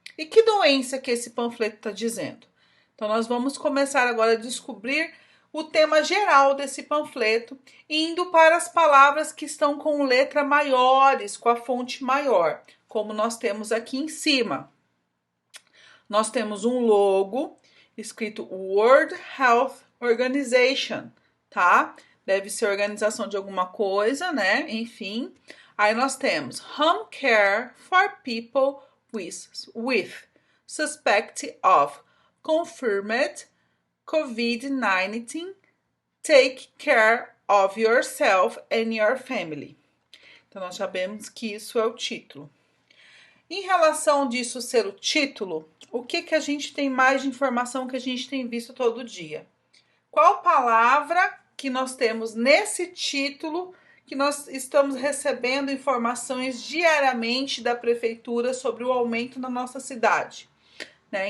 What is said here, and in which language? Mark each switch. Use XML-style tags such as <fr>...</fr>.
<pt>E que doença que esse panfleto está dizendo? Então nós vamos começar agora a descobrir o tema geral desse panfleto, indo para as palavras que estão com letra maiores, com a fonte maior, como nós temos aqui em cima. Nós temos um logo escrito World Health Organization, tá? Deve ser organização de alguma coisa, né? Enfim. Aí nós temos</pt> <en>Home Care for People with Suspect of Confirmed COVID-19, take care of yourself and your family.</en> <pt>Então, nós sabemos que isso é o título. Em relação disso ser o título, o que a gente tem mais de informação que a gente tem visto todo dia? Qual palavra que nós temos nesse título que nós estamos recebendo informações diariamente da prefeitura sobre o aumento na nossa cidade? Né?</pt>